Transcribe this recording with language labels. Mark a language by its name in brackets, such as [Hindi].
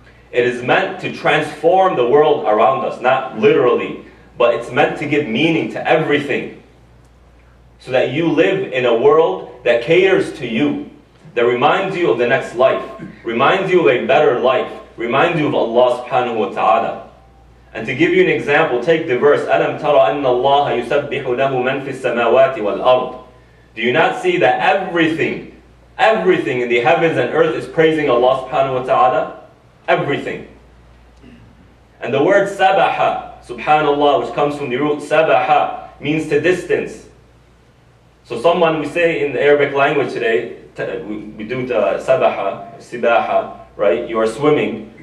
[English] It is meant to transform the world around us, not literally, but it's meant to give meaning to everything, so that you live in a world that caters to you, that reminds you of the next life, reminds you of a better life, reminds you of Allah subhanahu wa ta'ala. And to give you an example, take the verse, [Arabic] أَلَمْ تَرَ أَنَّ اللَّهَ يُسَبِّحُ لَهُ مَنْ فِي السَّمَاوَاتِ وَالْأَرْضِ. [English] Do you not see that everything in the heavens and earth is praising Allah subhanahu wa ta'ala? Everything. And the word sabaha, subhanallah, which comes from the root sabaha, means to distance. So someone, we say in the Arabic language today, we do the sabaha, sibaha, right? You are swimming.